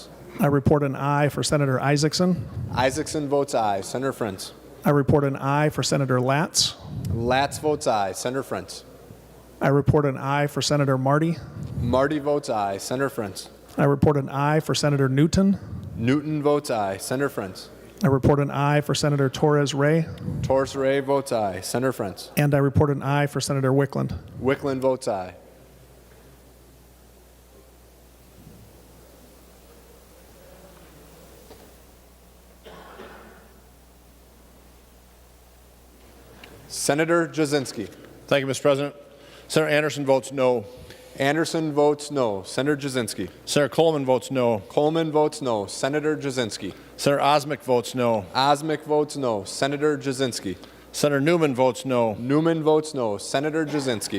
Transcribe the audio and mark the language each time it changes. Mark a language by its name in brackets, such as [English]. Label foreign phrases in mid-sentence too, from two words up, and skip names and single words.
[English] I report an aye for Senator Isaacson. Isaacson votes aye. Senator Frentz. I report an aye for Senator Latz. Latz votes aye. Senator Frentz. I report an aye for Senator Marty. Marty votes aye. Senator Frentz. I report an aye for Senator Newton. Newton votes aye. Senator Frentz. I report an aye for Senator Torres Ray. Torres Ray votes aye. Senator Frentz. And I report an aye for Senator Wickland. Wickland votes aye. Senator Jasinski. Thank you, Mr. President. Senator Anderson votes no. Anderson votes no. Senator Jasinski. Senator Coleman votes no. Coleman votes no. Senator Jasinski. Senator Osmick votes no. Osmick votes no. Senator Jasinski. Senator Newman votes no. Newman votes no. Senator Jasinski.